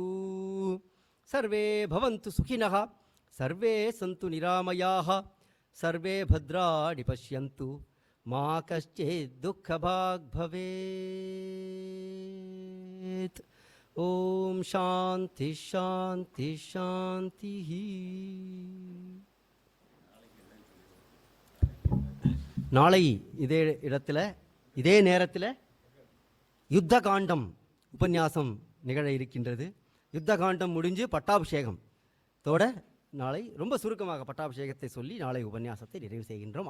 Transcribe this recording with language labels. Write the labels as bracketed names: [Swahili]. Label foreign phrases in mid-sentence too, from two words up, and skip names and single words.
[Sanskrit] सर्वे भवन्तु सुखिनः. सर्वे सन्तु निरामयाः. सर्वे भद्राणि पश्यन्तु. मा कश्चित् दुःखभाग् भवेत्. ओम शांति शांति शांति. [Tamil] நாளை இதே இடத்துல இதே நேரத்தில் யுத்த காண்டம் உபன்யாசம் நிகழ இருக்கின்றது. யுத்த காண்டம் முடிஞ்சு பட்டாபிஷேகம் தோட நாளை ரொம்ப சுருக்கமாக பட்டாபிஷேகத்தை சொல்லி நாளை உபன்யாசத்தை நிறைவு செய்கின்றோம்.